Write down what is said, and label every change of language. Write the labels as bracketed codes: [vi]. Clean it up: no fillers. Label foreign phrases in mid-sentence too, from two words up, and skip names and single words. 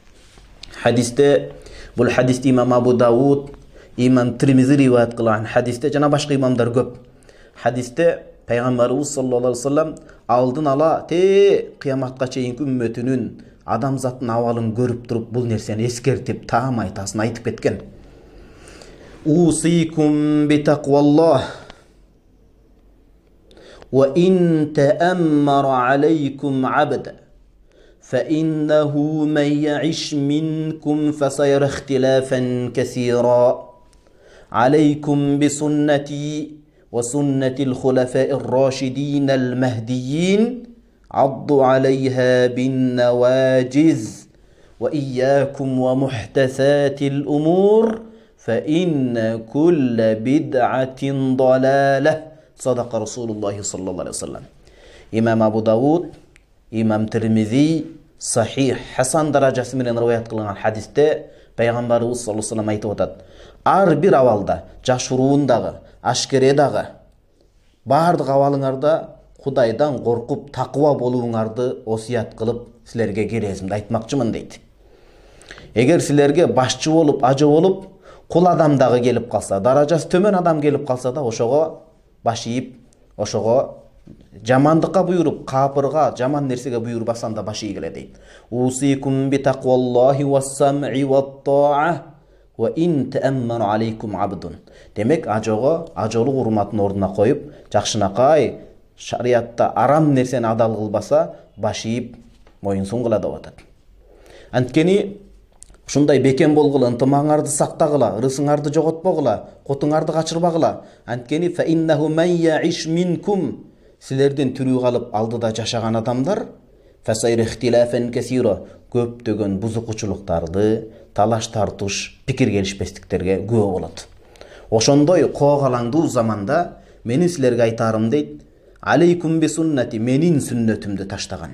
[ky] Хадисте, бул хадисти имам Абу Дауд, имам Тирмизи риваят кылган хадисте, жана башка имамдар көп. Хадисте пайгамбарыбыз [ar] صلى الله عليه وسلم [ky] алдын ала кыяматка чейинки үммөтүнүн адамзаттын абалын көрүп туруп бул нерсени эскертип, таам айтасын айтып кеткен. [ar] أوصيكم بتقوى الله وإن تأمر عليكم عبد فإنه من يعش منكم فسيرى اختلافا كثيرا عليكم بسنتي وسنة الخلفاء الراشدين المهديين عضوا عليها بالنواجذ وإياكم ومحدثات الأمور فإن كل بدعة ضلالة صدق رسول الله صلى الله عليه وسلم. [ky] إمام أبو داود, إمام ترمذي [ar] صحيح حسن [ky] درجасы менен риваят кылган хадисте пайгамбарыбыз [ar] صلى الله عليه وسلم [ky] айтып атат: ар бир абалда, жашыруундагы, ашкередагы, бардык абалыңарда Кудайдан коркуп такыба болууңарды осият кылып силерге керезимди айтмакчымын дейт. Эгер силерге башчы болуп, ажы болуп, кул адам дагы келип калса, даражасы төмөн адам келип калса да ошого баш ийип, ошого жамандыкка буйруп, капырга, жаман нерсеге буйрбасан да баш ийгиле дейт. [ar] أوصيكم بتقوى الله والسمع والطاعة وإن تأمر عليكم عبد. [ky] Демек, ажолу урматын ордуна коюп, жакшынакай шариятта арам нерсени адал кылбаса, баш ийип, моюнсун кыла деп атат. Анткени ушундай бекем болгула, ынтымаңарды сактагыла, ырысыңарды жоготпогула, котуңарды качырбагыла. [ar] Анткени فإنه من يعش منكم, [ky] силердин тирүү калып алдыда жашаган адамдар [ar] فسيرى اختلافا كثيرا, [ky] көптөгөн бузукучулуктарды, талаш тартыш, пикир келишпестиктерге күбө болот. Ошондой коогалаңдуу заманда менин силерге айтарым дейт, [ar] عليكم بسنتي, [ky] менин сүннөтүмдү таштаган.